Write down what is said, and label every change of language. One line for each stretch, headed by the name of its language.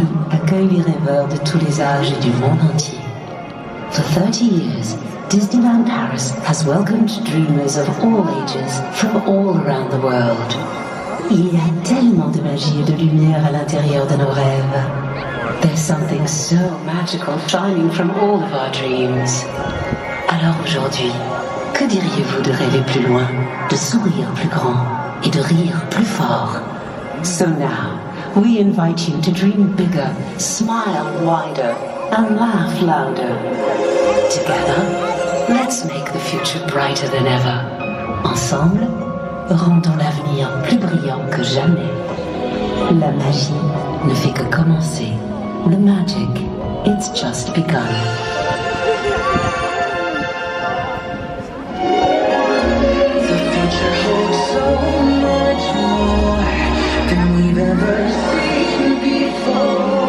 French: accueille les rêveurs de tous les âges et du monde entier.
English: For 30 years, Disneyland Paris has welcomed dreamers of all ages from all around the world.
French: Il y a tellement de magie et de lumière à l'intérieur de nos rêves.
English: There's something so magical shining from all of our dreams.
French: Alors aujourd'hui, que diriez-vous de rêver plus loin, de sourire plus grand et de rire plus fort?
English: So now, we invite you to dream bigger, smile wider, and laugh louder. Together, let's make the future brighter than ever.
French: Ensemble, rendons l'avenir plus brillant que jamais. La magie ne fait que commencer.
English: The magic, it's just begun. The future holds so much more than we've ever seen before.